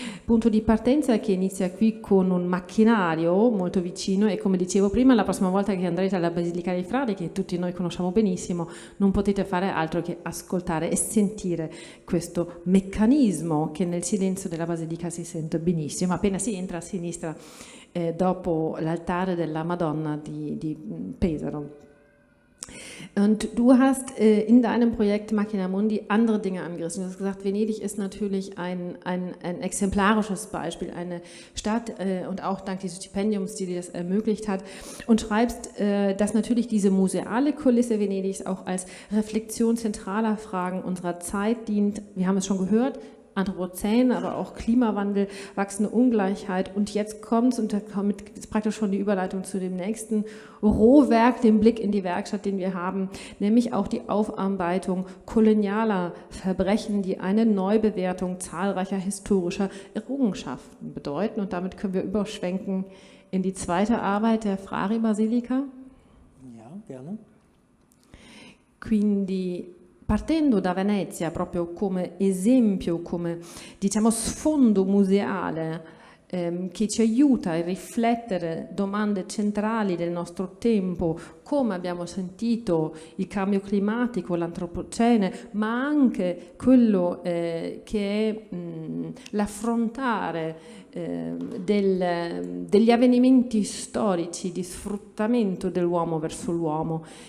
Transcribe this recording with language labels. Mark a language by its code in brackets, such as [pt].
[it] Punto di partenza che inizia qui con un macchinario molto vicino e, come dicevo prima, la prossima volta che andrete alla Basilica dei Frari, che tutti noi conosciamo benissimo, non potete fare altro che ascoltare e sentire questo meccanismo che nel silenzio della Basilica si sente benissimo. Appena si entra a sinistra, dopo l'altare della Madonna di Pesaro. [de] Und du hast in deinem Projekt Macchina Mundi andere Dinge angerissen. Du hast gesagt, Venedig ist natürlich ein exemplarisches Beispiel, eine Stadt und auch dank dieses Stipendiums, die dir das ermöglicht hat. Und schreibst, dass natürlich diese museale Kulisse Venedigs auch als Reflexion zentraler Fragen unserer Zeit dient. Wir haben es schon gehört, Anthropozän, aber auch Klimawandel, wachsende Ungleichheit und jetzt kommt es, und damit ist praktisch schon die Überleitung zu dem nächsten Rohwerk, dem Blick in die Werkstatt, den wir haben, nämlich auch die Aufarbeitung kolonialer Verbrechen, die eine Neubewertung zahlreicher historischer Errungenschaften bedeuten. Und damit können wir überschwenken in die zweite Arbeit der Frari-Basilika. Ja, gerne. [it] Quindi partendo da Venezia proprio come esempio, come diciamo sfondo museale che ci aiuta a riflettere domande centrali del nostro tempo, come abbiamo sentito il cambio climatico, l'antropocene, ma anche quello che è l'affrontare degli avvenimenti storici di sfruttamento dell'uomo verso l'uomo.